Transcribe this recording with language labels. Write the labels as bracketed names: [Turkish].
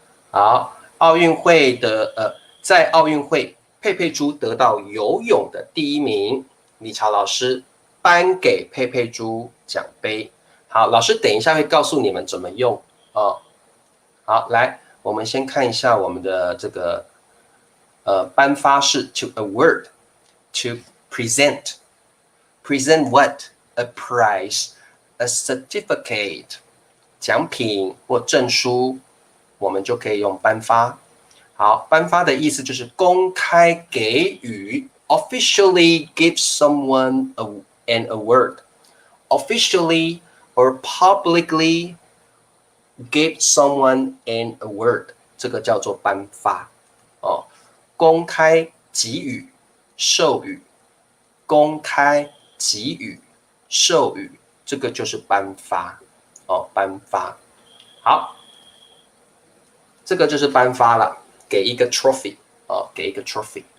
[Chinese] 好，奥运会的在奥运会，佩佩猪得到游泳的第一名，理查老师颁给佩佩猪奖杯。好，老师等一下会告诉你们怎么用哦。好，来，我们先看一下我们的这个颁发是 [English] to award, to present. Present what? A prize, a certificate. [Chinese] 奖品或证书，我们就可以用颁发。好，颁发的意思就是公开给予 ， [English] officially give someone an award. Officially or publicly give someone an award. [Chinese] 这个叫做颁发。哦，公开给予、授予，公开给予、授予，这个就是颁发。哦，颁发。好，这个就是颁发了，给一个 trophy 哦，给一个 trophy。